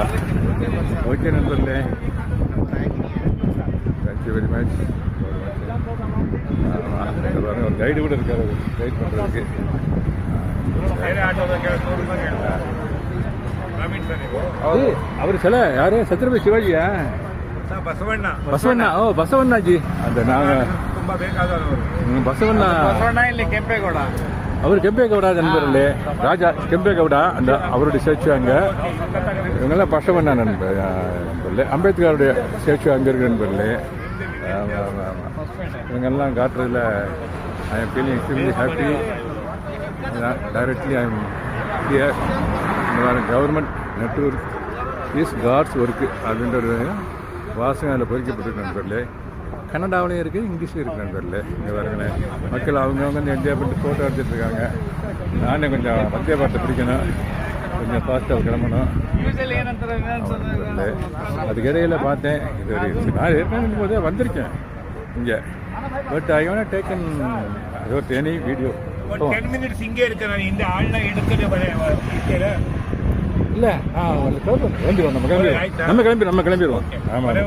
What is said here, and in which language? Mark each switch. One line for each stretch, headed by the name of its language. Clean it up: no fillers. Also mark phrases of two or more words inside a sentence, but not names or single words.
Tamil: ஓகே நண்பர்களே,
English: thank you very much.
Tamil: ஒரு கைடு கூட இருக்காரு கைட் பண்ணுறதுக்கு. அவர் சில யாரு சத்ரபதி சிவாஜியா?
Kannada: ಬಸವಣ್ಣ. ಓ ಬಸವಣ್ಣಜಿ ಅಂತ ನಾವು ಬಸವಣ್ಣ ಇಲ್ಲಿ ಕೆಂಪೇಗೌಡ,
Tamil: அவர் ಕೆಂಪೇಗೌಡ நண்பர்களே. ராஜா ಕೆಂಪೇಗೌಡ அந்த அவருடைய ஸ்டாச்சு அங்கே. இவங்கெல்லாம் பசவண்ணா நண்பர்களே. அம்பேத்கருடைய ஸ்டாச்சு அங்கே இருக்கு நண்பர்களே. இவங்கெல்லாம் காட்டுறதுல
English: I am feeling extremely happy. directly I am here.
Tamil: இந்த
English: government network is God's work
Tamil: அப்படின்றது வாசகம் அதில் பொறிக்கப்பட்டிருக்கு நண்பர்களே. கன்னடாவிலையும் இருக்குது, இங்கிலீஷ்லையும் இருக்குது நண்பர்களே. இங்கே பாருங்களேன், மக்கள் அவங்கவுங்க வந்து என்ஜாய் பண்ணிட்டு ஃபோட்டோ எடுத்துகிட்டு இருக்காங்க. நானே கொஞ்சம் வந்தே பாரத்தை பிடிக்கணும், கொஞ்சம் ஃபாஸ்ட்டாக கிளம்பணும் நண்பர்களே. அதுக்கு இடையில் பார்த்தேன், இது ஒரு நான் ஏற்கனவே போதே வந்திருக்கேன் இங்கே.
English: but I want taken any video.
Tamil: 10 minutes இங்கே இருக்கிறேன். இந்த ஆள்லாம் எடுத்துட்டு இல்லை, வந்துடுவோம். நம்ம கிளம்பிடுவோம். ஆமாம்.